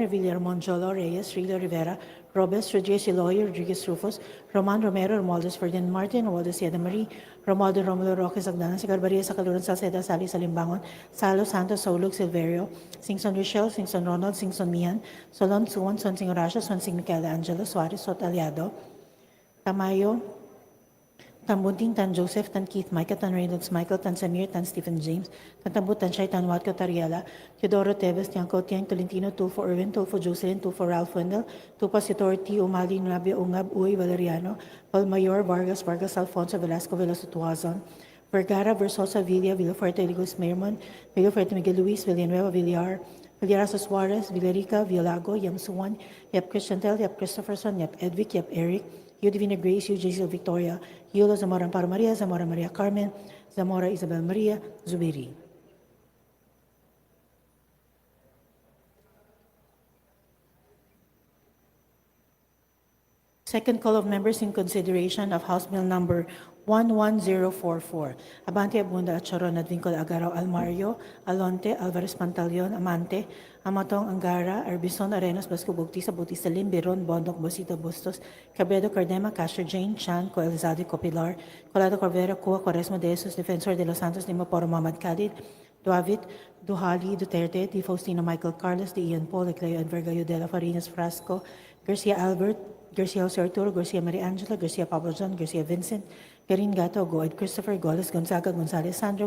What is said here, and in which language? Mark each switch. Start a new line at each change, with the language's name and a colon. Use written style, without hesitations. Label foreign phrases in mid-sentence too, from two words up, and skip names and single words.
English: Revilla, Ramon, Jolo, Reyes, Rilo, Rivera, Robes, Rodriguez, Eloy, Rodriguez, Rufus, Roman, Romero, Romualdez, Ferdinand Martin, Romualdez, Sieda Marie, Romualdo, Romulo, Roque, Sagdanan, Sagarbaria, Sacaluran, Salceda, Sali, Salimbangon, Salo, Santos, Saulug, Silverio, Singson, Rochelle, Singson, Ronald, Singson, Mian, Solon, Suwon, Sonsing, Horacio, Sonsing, Michelangelo, Suarez, Sot, Aliado, Tamayo, Tan Bunting, Tan Joseph, Tan Keith, Micah, Tan Reynolds, Michael, Tan Samir, Tan Stephen James, Tan Tambut, Tan Shai, Tan Watko, Tariela, Teodoro Teves, Tiangco, Tiang, Tolentino, Tulfo Irwin, Tulfo Jocelyn, Tulfo Ralph Wendell, Tupas Authority, Umali, Nabia, Ungab, Uy, Valeriano, Palmayor, Vargas, Vargas, Alfonso, Velasco, Velasco, Tuazon, Vergara, Versosa, Villa, Villafuerte, Ligos, Mermon, Villafuerte, Miguel Luis, Villanueva, Villar, Villarazo Suarez, Villarica, Villago, Yam Suwan, Yap Christiantel, Yap Christopherson, Yap Edvic, Yap Eric, Yu Divina Grace, Yu Jaisal Victoria, Yulo Zamora Amparo Maria, Zamora Maria Carmen, Zamora Isabel Maria, Zubiri. Second call of members in consideration of House Bill number 11044. Abante, Abunda, Acharon, Advincol, Agaraw, Almario, Alonte, Alvarez Pantaleon, Amante, Amatong, Angara, Arbison, Arenas, Basco, Bautista, Bautista, Limbiron, Bondok, Bosita, Bustos, Cabredo, Cardema, Castro, Jane, Chan, Coelzade, Copilar, Colado, Corvera, Cua, Quaresma, De Jesus, Defensor de los Santos, Dimoporo, Mamad Khalid, Duavit, Duhali, Duterte, Di Faustino, Michael Carlos, Di Ian Paul, Ecleo, Enverga, Udela, Farinas, Frasco, Garcia Albert, Garcia Jose Arturo, Garcia Maria Angela, Garcia Pablo John, Garcia Vincent, Garin Gato, Goed Christopher, Goles Gonzaga, Gonzales Sandro,